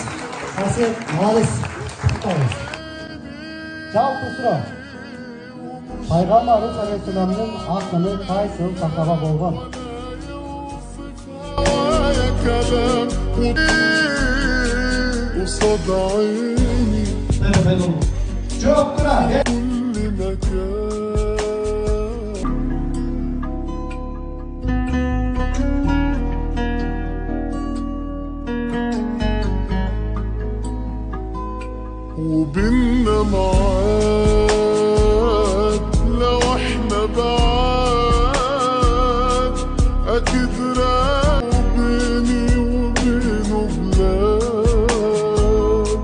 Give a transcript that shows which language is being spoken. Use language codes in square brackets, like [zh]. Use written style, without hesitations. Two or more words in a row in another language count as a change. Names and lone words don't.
[ky] Касиет молодец. Куттуктайбыз. Жалпы суроо. Пайгамбарыбыз алейхисаламдын акыны кайсыл сахаба болгон? Жооп тура. [ar] وبيننا معاد لو احنا بعاد اكيد راق بيني وبينه بلاد.